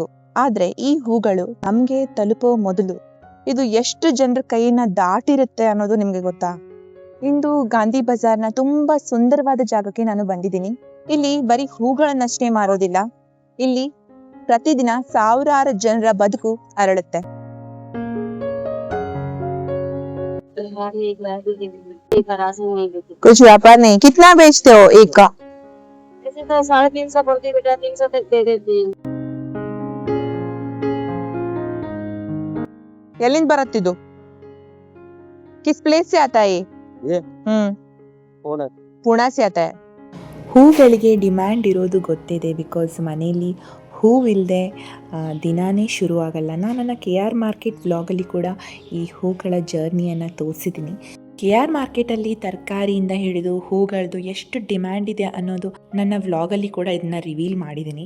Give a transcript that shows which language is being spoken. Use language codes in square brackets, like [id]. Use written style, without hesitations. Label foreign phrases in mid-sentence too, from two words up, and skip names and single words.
[kn] ಆದ್ರೆ ಈ ಹೂಗಳು ನಮ್ಗೆ ತಲುಪೋ ಮೊದಲು ಇದು ಎಷ್ಟು ಜನರ ಕೈಯನ್ನ ದಾಟಿರುತ್ತೆ ಅನ್ನೋದು ನಿಮ್ಗೆ ಗೊತ್ತಾ? ಇಂದು ಗಾಂಧಿ ಬಜಾರ್ನ ತುಂಬಾ ಸುಂದರವಾದ ಜಾಗಕ್ಕೆ ನಾನು ಬಂದಿದ್ದೀನಿ. ಇಲ್ಲಿ ಬರೀ ಹೂಗಳನ್ನಷ್ಟೇ ಮಾರೋದಿಲ್ಲ, ಇಲ್ಲಿ ಪ್ರತಿದಿನ ಸಾವಿರಾರು ಜನರ ಬದುಕು ಅರಳುತ್ತೆ. [hi] कुछ व्यापार नहीं, कितना बेचते हो एक का? ऐसे तो 350 बोलती बेटा, 300 तक दे देती। [kn] ಎಲ್ಲಿಂದ ಬರುತ್ತಿದ್ದು? [hi] किस प्लेस से आता है ये? ಪುಣೆ से आता है. [kn] ಹೂಗಳಿಗೆ ಡಿಮ್ಯಾಂಡ್ ಇರೋದು ಗೊತ್ತಿದೆ, ಬಿಕಾಸ್ ಮನೆಯಲ್ಲಿ ಹೂವಿಲ್ಲದೆ ದಿನಾನೇ ಶುರುವಾಗಲ್ಲ. ನಾನು ನನ್ನ KR ಮಾರ್ಕೆಟ್ ವ್ಲಾಗಲ್ಲಿ ಕೂಡ ಈ ಹೂಗಳ ಜರ್ನಿಯನ್ನು ತೋರಿಸಿದ್ದೀನಿ. KR ಮಾರ್ಕೆಟಲ್ಲಿ ತರಕಾರಿಯಿಂದ ಹಿಡಿದು ಹೂಗಳದ್ದು ಎಷ್ಟು ಡಿಮ್ಯಾಂಡ್ ಇದೆ ಅನ್ನೋದು ನನ್ನ ವ್ಲಾಗಲ್ಲಿ ಕೂಡ ಇದನ್ನು ರಿವೀಲ್ ಮಾಡಿದ್ದೀನಿ.